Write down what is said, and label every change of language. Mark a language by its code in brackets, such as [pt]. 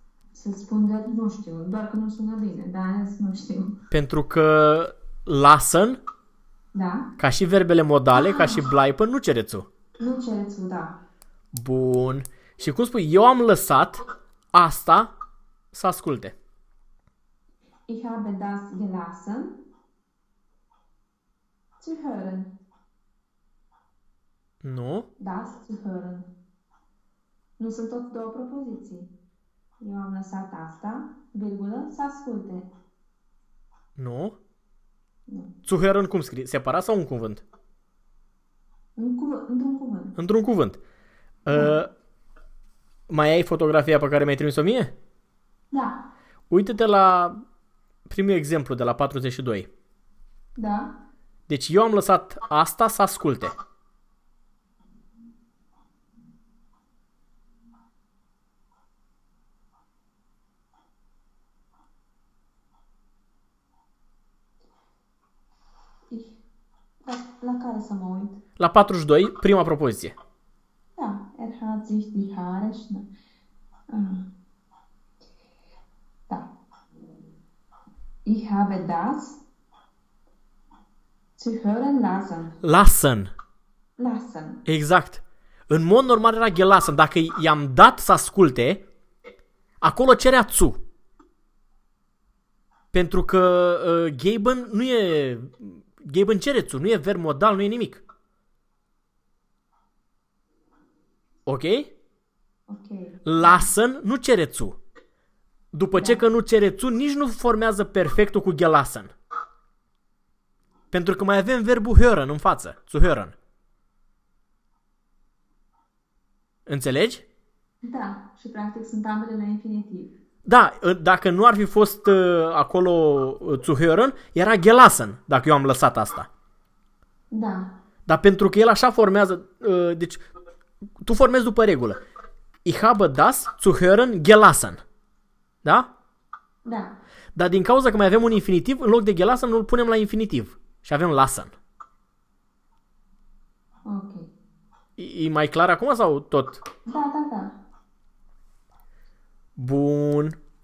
[ro] Să spun de nu știu, doar că nu sună bine, dar azi nu știu. Pentru că lassen, Da? ca și verbele modale, ca și Ah! bleiben, nu cere zu. Nu cere zu, da. Bun. Și cum spui, eu am lăsat asta să asculte. [de] Ich habe das gelassen zu hören. [ro] Nu? [de] Das zu hören. [ro] Nu sunt tot două propoziții. Eu am lăsat asta, virgulă, să asculte. Nu? Nu. Zuhören cum scrie? Separat sau un cuvânt? Într-un cuvânt. Într-un cuvânt. Da. Mai ai fotografia pe care mi-ai trimis-o mie? Da. Uită-te la primul exemplu de la 42. Da? Deci eu am lăsat asta să asculte. La care să mă uit? La 42, prima propoziție. [de] Da, er hat sich die Haare schnell. Ich habe das zu hören lassen. Lassen. Lassen. [ro] Exact. În mod normal era gelassen. Dacă i-am dat să asculte, acolo cerea zu. Pentru că geben nu e... Geben cere zu, nu e verb modal, nu e nimic. Ok? Ok. Lassen nu cere zu. După ce că Da. nu cere zu, nici nu formează perfectul cu gelassen. Pentru că mai avem verbul hören în față. [de] Zu hören. [ro] Înțelegi? Da, și practic sunt ambele la infinitiv. Da, dacă nu ar fi fost acolo zu hören, era gelassen, dacă eu am lăsat asta. Da. Dar pentru că el așa formează, deci tu formezi după regulă. [de] Ich habe das zu hören gelassen. [ro] Da? Da. Dar din cauza că mai avem un infinitiv, în loc de gelassen, nu-l punem la infinitiv. Și avem lassen. Ok. E mai clar acum sau tot? Da. Bun.